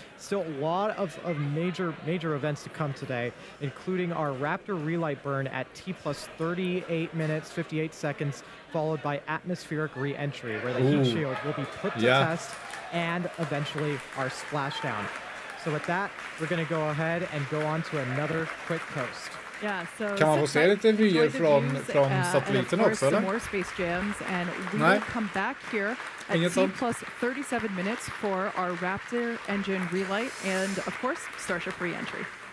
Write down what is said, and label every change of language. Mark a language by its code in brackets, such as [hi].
[en] Still a lot of major events to come today, including our Raptor relight burn at T plus 38 minutes, 58 seconds, followed by atmospheric re-entry, where the heat shield will be put to test, and eventually our splashdown. So with that, we're going to go ahead and go on to another quick coast. Yeah, so [sv] kan man få se lite vyer från satelliten också, eller? [en] More space jams, and we will come back here at T plus 37 minutes for our Raptor engine relight and, of course, Starship re-entry.